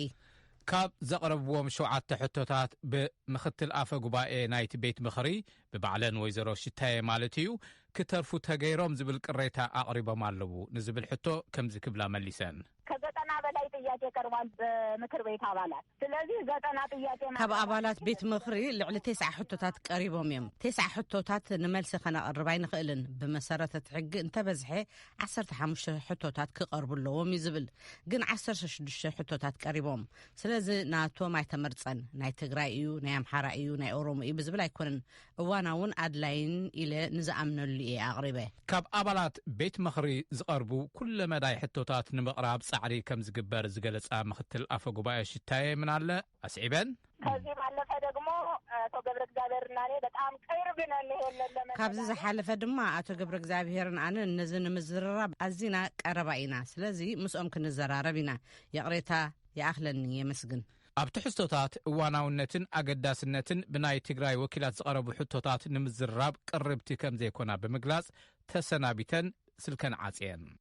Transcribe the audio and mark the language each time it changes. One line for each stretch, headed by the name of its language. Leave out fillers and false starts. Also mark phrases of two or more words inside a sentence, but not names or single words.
Tigrinya: ካብ ዘቕረብዎም 7 ሕቶታት ብምክትል አፈ ጉባኤ ናይቲ ቤት ምኽሪ ብባዕለን ወይዘሮ ሽታዬ ማለት እዩ ክተርፉ ተገይሮም ዝብል ቅሬታ ኣቅሪቦም ኣለዉ ንዝብል ሕቶ ከምዚ ክብላ መሊሰን
Amharic: ከዘጠና በላይ ጥያቄ ቀርቧል በምክር ቤት አባላት ስለዚህ ዘጠና ጥያቄ
Tigrinya: ካብ አባላት ቤት ምኽሪ ልዕሊ 9 ሕቶታት ቀሪቦም እዮም 9 ሕቶታት ንመልሲ ከነቅርብ ኣይንኽእልን ብመሰረተ ሕጊ እንተበዝሐ 15 ሕቶታት ክቀርቡለዎም ይዝብል ግን 16 ሕቶታት ቀሪቦም ስለዚ ናቶም ኣይተመርፀን ናይ ትግራይ እዩ ናይ አምሓራ እዩ ናይ ኦሮሞ እዩ ብዝብል ኣይኮነን እዋናውን ኣድላይን ኢለ ንዝኣምነሉ እየ ኣቅሪበ ካብ አባላት ቤት ምኽሪ ዝቀርቡ ኩለ መዳይ ሕቶታት ንምቕራብ ጻዕሪ ከም ዝግበር ዝገለጻ ምክትል አፈ ጉባኤ ሽታዬ
Amharic: ምን አለ
Tigrinya: አስዒበን
Amharic: ከዚህ ባለፈ ደግሞ አቶ ገብረ እግዚአብሔርና እኔ በጣም ቅርብ ነን ይሄን
Tigrinya: ካብዚ ዝሓለፈ ድማ አቶ ገብረ እግዚአብሔርን አነ እነዚህ ንምዝርራብ አዚና ቀረባ ኢና ስለዚ ምስኦም ክንዘራረብ ኢና የቅሬታ ይኣኽለኒ የመስግን ኣብ ትሕዝቶታት እዋናውነትን ኣገዳስነትን ብናይ ትግራይ ወኪላት ዝቐረቡ ሕቶታት ንምዝራብ ቅርብቲ ከም ዘይኮና ብምግላጽ ተሰናቢተን ስልከን ዓጽየን